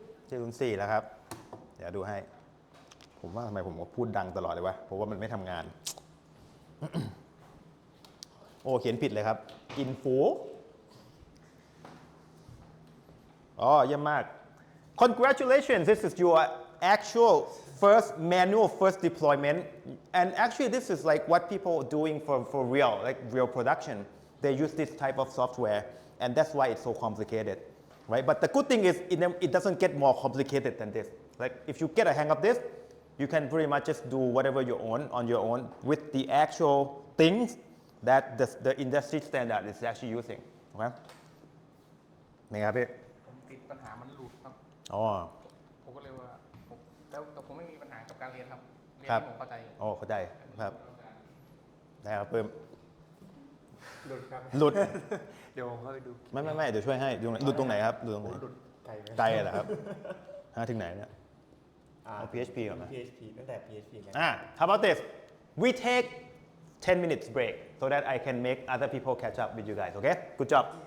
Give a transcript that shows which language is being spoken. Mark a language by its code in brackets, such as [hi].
[th] 4แล้วครับ เดี๋ยวดูให้ ผมว่าทำไมผมพูดดังตลอดเลยวะ เพราะว่ามันไม่ทำงาน โอ้เขียนผิดเลยครับ info อ๋อเยี่ยมมาก [en] Congratulations, this is your actual first deployment, and actually this is like what people are doing for real, like real production. They use this type of software, and that's why it's so complicated. Right? But the good thing is it doesn't get more complicated than this. Like if you get a hang of this, you can pretty much just do whatever you want on your own with the actual things that the industry standard is actually using. [th] Okay? นี่ครับพี่ ผมติดปัญหามันหลุดครับ อ๋อ ผมก็เลยว่าแต่ผมไม่มีปัญหากับการเรียนครับ เรียน ครับ ที่ผมเข้าใจ อ๋อเข้าใจครับได้ครับเพิ่ม หลุดครับ หลุด เดี๋ยวผมเข้าไปดู ไม่เดี๋ยวช่วยให้ดูหลุดตรงไหนครับหลุดตรงไหน หลุดไกลไหม ไกลเหรอครับถึงไหนเนี่ย เอา PHP ก่อนนะ PHP ตั้งแต่ PHP เลย [en] How about this? We take 10 minutes break so that I can make other people catch up with you guys, okay? Good job.